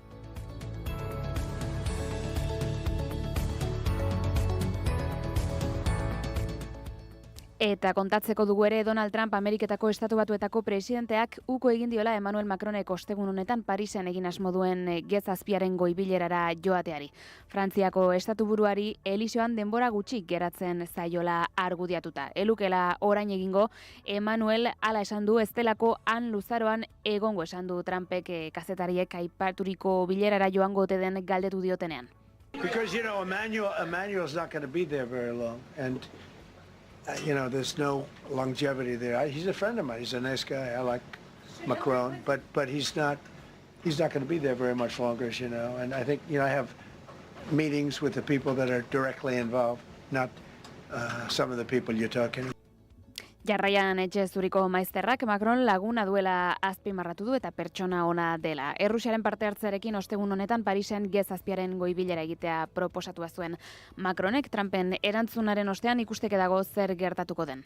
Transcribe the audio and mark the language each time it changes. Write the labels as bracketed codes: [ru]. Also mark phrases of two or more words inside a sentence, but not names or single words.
[eu] Eta kontatzeko dugu ere Donald Trump Ameriketako Estatu Batuetako presidenteak uko egin diola Emmanuel Macronek ostegun honetan Parisen egin asmo duen gezazpiaren goibilerara joateari. Frantziako estatuburuari Eliseoan denbora gutxi geratzen zaiola argudiatuta. Elukela orain egingo, Emmanuel hala esan du ez delako han luzaroan egongo esan du Trumpek kazetariek aipaturiko bilerara joango ote den galdetu diotenean. [en] Because, Emmanuel's not going to be there very long, and there's no longevity there. He's a friend of mine. He's a nice guy. I like Macron, but he's not going to be there very much longer, as you know. And I think, I have meetings with the people that are directly involved, not some of the people you're talking about. [eu] Jarraian etxe zuriko maizterrak Macron laguna duela azpimarratu du eta pertsona ona dela. Errusiaren parte hartzearekin ostegun honetan Parisen gezazpiaren goibilera egitea proposatua zuen Macronek Trumpen erantzunaren ostean ikusteke dago zer gertatuko den.